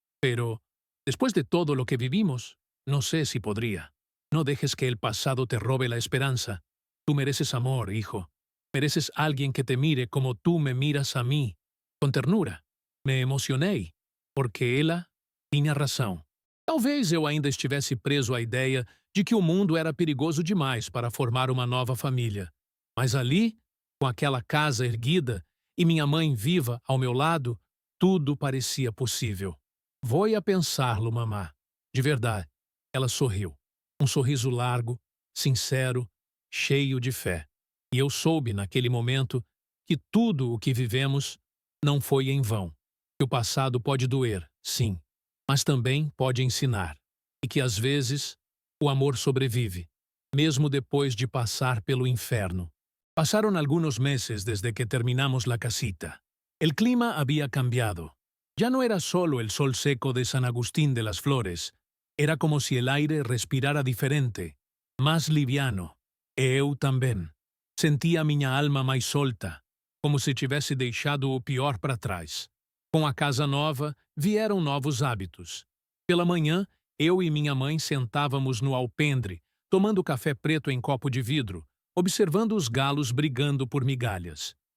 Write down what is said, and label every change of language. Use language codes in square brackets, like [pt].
[es] Pero, después de todo lo que vivimos, no sé si podría. No dejes que el pasado te robe la esperanza. Tú mereces amor, hijo. Mereces alguien que te mire como tú me miras a mí, con ternura. [pt] Me emocionei, porque ela tinha razão. Talvez eu ainda estivesse preso à ideia de que o mundo era perigoso demais para formar uma nova família. Mas ali, com aquela casa erguida e minha mãe viva ao meu lado, tudo parecia possível. Vou a pensá-lo, mamá. De verdade. Ela sorriu. Um sorriso largo, sincero, cheio de fé. E eu soube, naquele momento, que tudo o que vivemos Não foi em vão. Que o passado pode doer, sim, mas também pode ensinar. E que, às vezes, o amor sobrevive, mesmo depois de passar pelo inferno. [es] Pasaron algunos meses desde que terminamos la casita. El clima había cambiado. Ya no era solo el sol seco de San Agustín de las Flores, era como si el aire respirara diferente, más liviano. [pt] E eu também. Sentia minha alma mais solta, como se tivesse deixado o pior para trás. Com a casa nova, vieram novos hábitos. Pela manhã, eu e minha mãe sentávamos no alpendre, tomando café preto em copo de vidro, observando os galos brigando por migalhas.